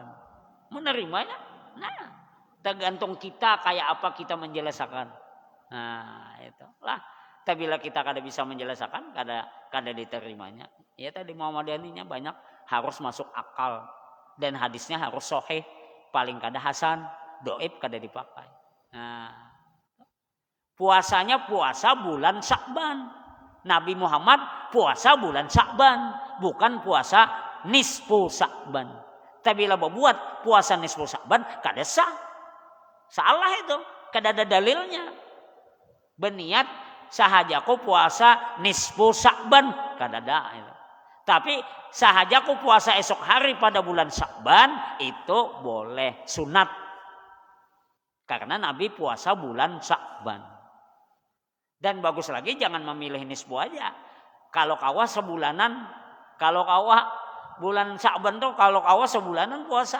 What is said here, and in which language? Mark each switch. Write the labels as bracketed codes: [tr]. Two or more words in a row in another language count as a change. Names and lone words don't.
[id] Menerimanya? Nah, tergantung kita kayak apa kita menjelaskan. Nah, itulah. [bjn] Tapi bila kita kada bisa menjelaskan, kada diterimanya. [id] Ya tadi Muhammadiyahnya banyak harus masuk akal dan hadisnya harus sahih, [bjn] paling kada hasan, doib kada dipakai. [id] Nah, puasanya puasa bulan Sya'ban. Nabi Muhammad puasa bulan Sya'ban, bukan puasa nisfu Sya'ban. [bjn] Tapi bila buat puasa nisfu Sya'ban kada sah. Salah itu, kada ada dalilnya. Berniat sahajaku puasa nisfu Sya'ban, kada ada itu. [id] Tapi sahajaku puasa esok hari pada bulan Sya'ban itu boleh sunat. Karena Nabi puasa bulan Sya'ban. [bjn] Dan bagus lagi jangan memilih nisfu aja. Kalau kawah sebulanan, kalau kawah bulan Sya'ban tuh kalau kawah sebulanan puasa.